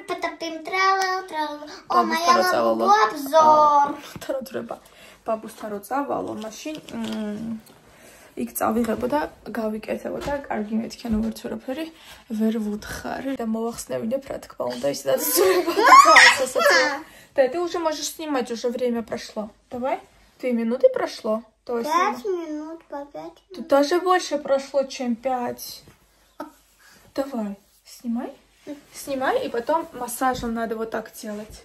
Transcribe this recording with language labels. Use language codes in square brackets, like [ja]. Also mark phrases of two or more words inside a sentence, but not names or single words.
[ka] და ბაბუსთან რო წავალო მაშინ იქ წავიღებო და გავიკეთებო და კარგი მეთქენ ვერც ვერაფერი ვერ ვუთხარი და мовახსნევინებ რა თქმა უნდა ისედაც [ru] Да, ты уже можешь снимать, уже время прошло. Давай. 2 минуты прошло. 5 минут по 5 минут. Тут даже больше прошло, чем 5. Давай, снимай. Снимай, и потом массажем надо вот так делать.